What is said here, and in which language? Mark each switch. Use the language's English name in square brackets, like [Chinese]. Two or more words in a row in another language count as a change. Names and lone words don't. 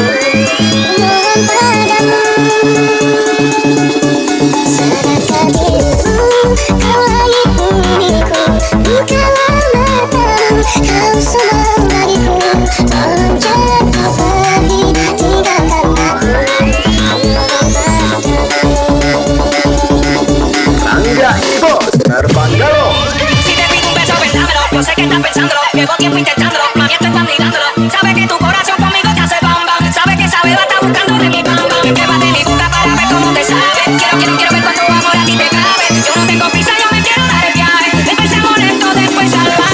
[Indonesian] Mohon padamu, sadarkah dirimu, kau langit bumiku. Bukalah matamu, kau semua bagiku. Tolong jangan kau pergi, tinggalkan aku. Mohon padamu. Rangga Ibo, Terbaru. [Spanish] Si te pido un beso, ven, dámelo. Yo sé que estás pensándolo, llevo tiempo intentándolo. Mami, estoy mirándolo. Sabes que tu corazón conmigo te hace bam bam. Sabes que esa beba está buscando de mi bam bam. Pruébate mi boca para ver cómo te sabe. Quiero ver cuánto amor a ti te cabe. Yo no tengo prisa, yo me quiero dar el viaje. Empecemos lento, después salvaje.